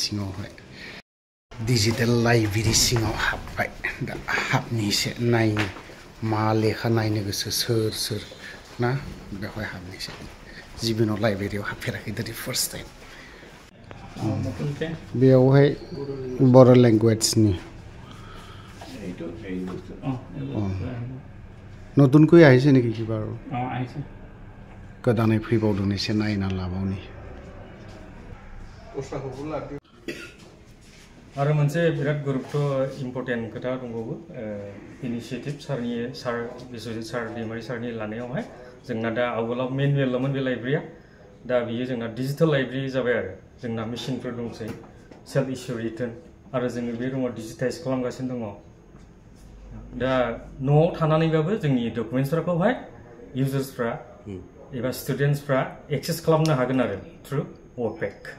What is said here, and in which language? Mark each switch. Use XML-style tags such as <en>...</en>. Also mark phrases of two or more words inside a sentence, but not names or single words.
<brx>सिङाव हाबबाय दा हाबनि एसे नायनो मा लेखा नायनो गोसो सोर ना बेवहाय हाबनोसै जिबनाव लाइब्रेरियाव हाबफेराखै दिनै</brx> <en>first time</en> <brx>बेयावहाय बर' लेंगुवेजनि</brx> <as>নতুনকৈ আহিছে নেকি কিবা আৰু আহিছে</as> <brx>গোদাनै ফैबावदों एसे नायना लाबावनि आरो मोनसे बिराद गुरुत्व इम्पर्टेन्ट खोथा दंबावो इनिशिएटिभ सार बिश्वजित सार दैमारि सारनि लानायावहाय जोंना दा आवगोलाव मेनुवेलमोन बे लाइब्रेरिया दा बियो जोंना</brx> <en>digital library</en> <brx>जाबाय आरो जोंना मेशिनफोर दंसै</brx> <en>self issue return</en> <brx>आरो जोङो बे रुमाव डिजिटाइज खालामगासिनो दङ दा न'आव थानानैबाबो जोंनि डकुमेन्टसफोरखौहाय इउजार्सफ्रा एबा स्टुडेन्टसफ्रा एक्सेस खालामनो हागोन आरो</brx> <en>through workpack</en>